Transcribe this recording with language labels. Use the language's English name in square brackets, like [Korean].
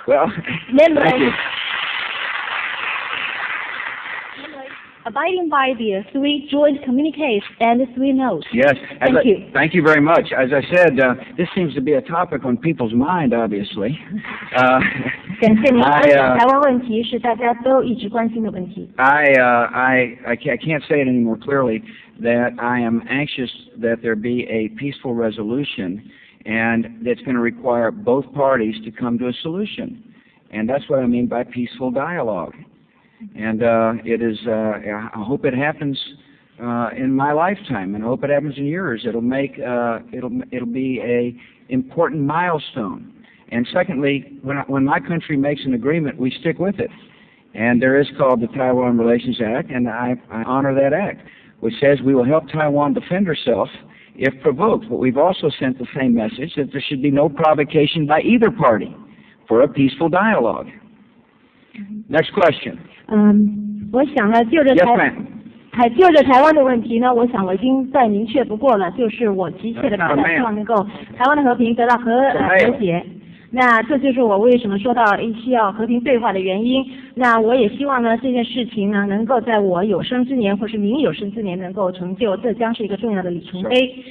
[English] Well, Remember, thank you. abiding by the 3 joint communiques and 3 notes. Yes. Thank you. Thank you very much. As I said, this seems to be a topic on people's mind, obviously. [Chinese] 感谢您分 [English] I, [Chinese] 享台湾问题是大家都一直关心的问题。 [English] I can't say it any more clearly that I am anxious that there be a peaceful resolution, and that's going to require both parties to come to a solution. And that's what I mean by peaceful dialogue. And it is. I hope it happens in my lifetime, and I hope it happens in yours. It'll be a important milestone. And secondly, when my country makes an agreement, we stick with it. And there is called the Taiwan Relations Act, and I honor that act, which says we will help Taiwan defend herself if provoked. But we've also sent the same message that there should be no provocation by either party for a peaceful dialogue. Next question. [Chinese] 我想呢，就着 [English] Yes, ma'am. [Chinese] 台湾的问题呢，我想我已经再明确不过了，就是我急切的盼望希望能够台湾的和平得到和谐。那这就是我为什么说到需要和平对话的原因。那我也希望呢，这件事情呢，能够在我有生之年或是您有生之年能够成就，这将是一个重要的里程碑。